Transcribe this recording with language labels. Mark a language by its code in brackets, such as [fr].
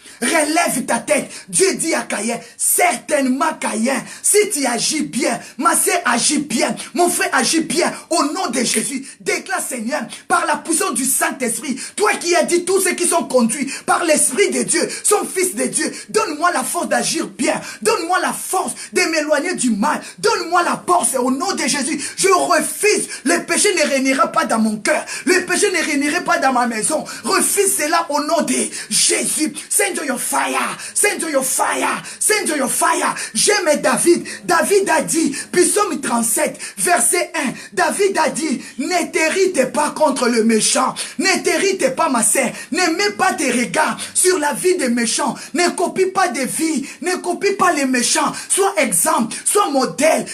[fr] Relève ta tête. Dieu dit à Caïn, certainement Caïn, si tu agis bien, ma sœur agit bien, mon frère agit bien, au nom de Jésus, déclare Seigneur, par la puissance du Saint-Esprit, toi qui as dit tous ceux qui sont conduits par l'Esprit de Dieu, sont fils de Dieu, donne-moi la force d'agir bien, donne-moi la force de m'éloigner du mal, donne-moi la force au nom de Jésus. Je refuse, le péché ne régnera pas dans mon cœur, le péché ne régnera pas dans ma maison, refuse cela au nom de Jésus. [en] Seigneur, your fire, send your fire, send your fire. [fr] J'aime David. David a dit, psaume 37, verset 1, David a dit, ne t'irrite pas contre le méchant, ne t'irrite pas ma sœur, ne mets pas tes regards sur la vie des méchants, ne copie pas des vies, ne copie pas les méchants, sois exemple, sois modèle.